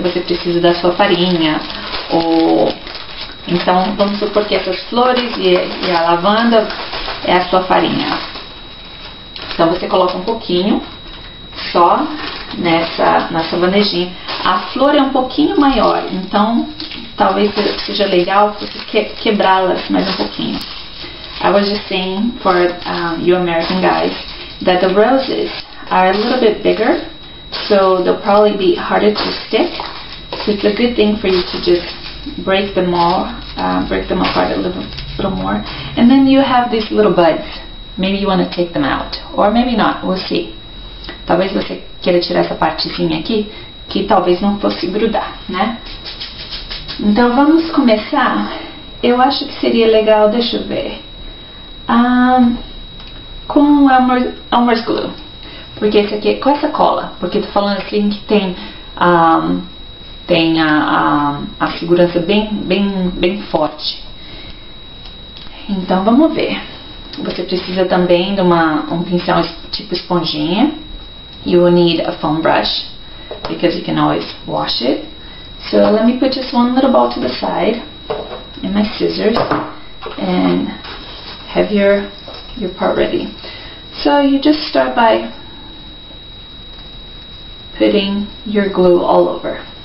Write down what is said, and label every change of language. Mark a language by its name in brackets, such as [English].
[Portuguese] Você precisa da sua farinha, ou então vamos supor que essas flores e a lavanda é a sua farinha. Então você coloca um pouquinho só nessa bandejinha. A flor é um pouquinho maior, então talvez seja legal você quebrá-las mais um pouquinho. [English] I was just saying for you American guys that the roses are a little bit bigger, so they'll probably be harder to stick. So it's a good thing for you to just break them apart a little more. And then you have these little buds. Maybe you want to take them out, or maybe not. We'll see. [Portuguese] Talvez você queira tirar essa partezinha aqui, que talvez não fosse grudar, né? Então vamos começar. Eu acho que seria legal, deixa eu ver, com Elmer's Glue, porque esse aqui, com essa cola, porque tô falando assim que tem a segurança bem forte. Então vamos ver. Você precisa também de um pincel tipo esponjinha. [English] You will need a foam brush because you can always wash it. So let me put just one little ball to the side, and my scissors, and have your part ready. So you just start by putting your glue all over.